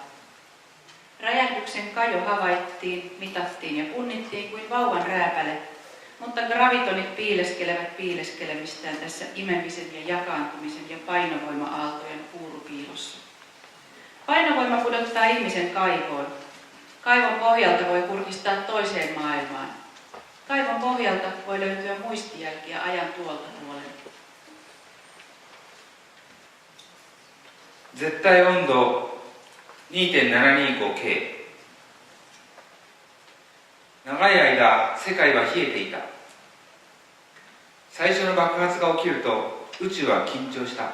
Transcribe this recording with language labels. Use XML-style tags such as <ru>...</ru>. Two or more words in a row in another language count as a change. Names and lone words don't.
<fi>Räjähdyksen kajo havaittiin, mitattiin ja punnittiin kuin vauvan rääpäle, mutta gravitonit piileskelevät piileskelemistään tässä imemisen ja jakaantumisen ja painovoima-aaltojen puurupiilossa. Painovoima pudottaa ihmisen kaivoon. Kaivon pohjalta voi kurkistaa toiseen maailmaan. Kaivon pohjalta voi löytyä muistijälkiä ajan tuolta tuolen.</fi> <ja>絶対温度 2.725K。長い間世界は冷えていた。最初の爆発が起きると宇宙は緊張した。</ja>